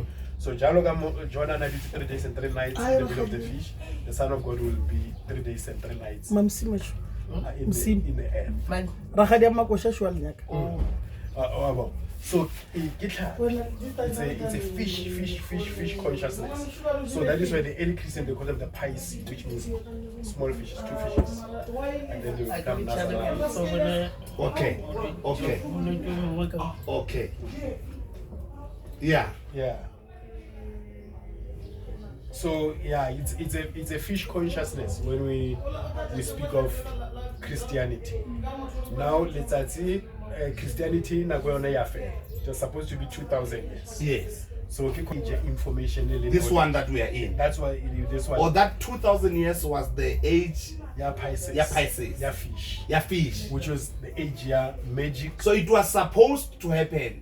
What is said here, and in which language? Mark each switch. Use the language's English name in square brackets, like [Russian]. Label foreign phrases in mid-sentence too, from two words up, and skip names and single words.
[English] So [Tswana] jalo ka Jonah na di [English] 3 days and 3 nights in the middle of the fish, the Son of God will be 3 days and 3 nights in the air. Man. So it's a fish consciousness. So that is why the early Christian they call them the Pisces, which means small fishes, 2 fishes, and then they will become Nazarene. Okay. Okay. Okay. Yeah. Yeah. So yeah, it's a fish consciousness when we speak of Christianity. Now let's see Christianity [Tswana] na go na yafe. [English] It was supposed to be 2,000 years. Yes. So information. This one that we are in. That's why this one. Or that 2,000 years was the age. Yeah, Pisces. Yeah, Pisces. Yeah, fish. Yeah, fish. Which was the age, yeah, magic. So it was supposed to happen.